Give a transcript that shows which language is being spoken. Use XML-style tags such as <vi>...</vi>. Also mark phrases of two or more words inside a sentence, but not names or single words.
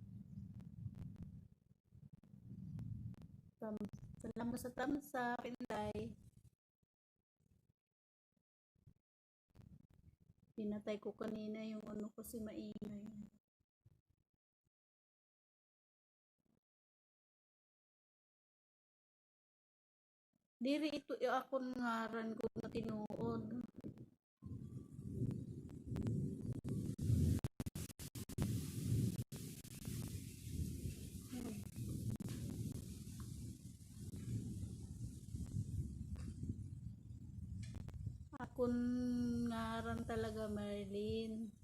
<war>Salamat sa tamsa, Inday.</war> <tl>Pinatay ko kanina yung ano kasi maingay.</tl> <war>Diri ito akon ngaran ko na tinuod. Akon ngaran talaga Marlene.</war>